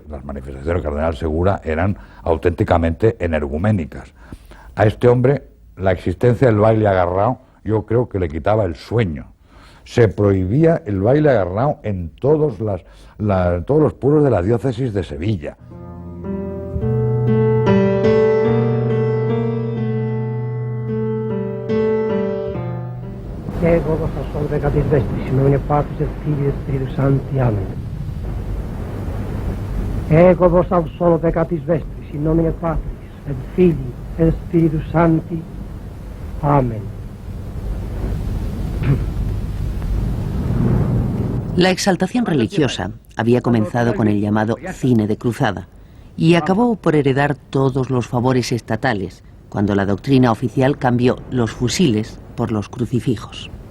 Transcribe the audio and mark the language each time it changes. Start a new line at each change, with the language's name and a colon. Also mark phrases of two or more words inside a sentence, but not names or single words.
Spanish: Las manifestaciones del cardenal Segura eran auténticamente energuménicas. A este hombre, la existencia del baile agarrado, yo creo que le quitaba el sueño. Se prohibía el baile agarrado en todos los pueblos de la diócesis de Sevilla.
Latin: Ego vos sol peccatis vestris, in nomine Patris et Filii et Spiritus Sancti. Amen. Ego vos sol peccatis vestris, in nomine Patris et Filii et Spiritus Sancti. Amen.
Spanish: La exaltación religiosa había comenzado con el llamado cine de cruzada y acabó por heredar todos los favores estatales, cuando la doctrina oficial cambió los fusiles por los crucifijos.